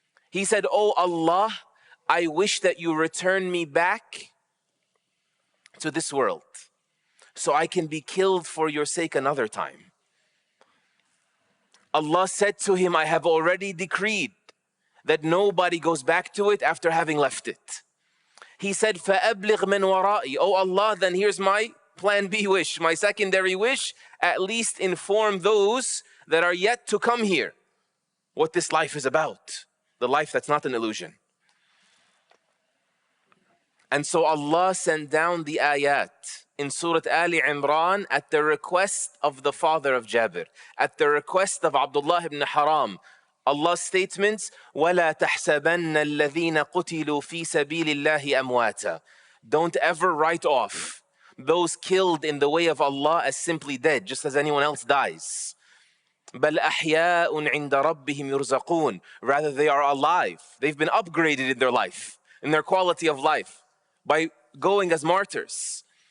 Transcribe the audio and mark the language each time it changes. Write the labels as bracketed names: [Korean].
[English] He said, Oh Allah, I wish that you return me back to this world so I can be killed for your sake another time. Allah said to him, I have already decreed that nobody goes back to it after having left it. He said, [Arabic] فَأَبْلِغْ مِنْ وَرَائِي. [English] Oh Allah, then here's my plan B wish, my secondary wish. At least inform those that are yet to come here what this life is about. The life that's not an illusion. And so Allah sent down the ayat in Surah Ali Imran at the request of the father of Jabir, at the request of Abdullah ibn Haram. Allah's statements, [Arabic] وَلَا تَحْسَبَنَّ الَّذِينَ قُتِلُوا فِي سَبِيلِ اللَّهِ أَمْوَاتًا. [English] Don't ever write off those killed in the way of Allah as simply dead, just as anyone else dies. [Arabic] بَلْ أَحْيَاءٌ عِنْدَ رَبِّهِمْ يُرْزَقُونَ. [English] Rather, they are alive. They've been upgraded in their life, in their quality of life, by going as martyrs.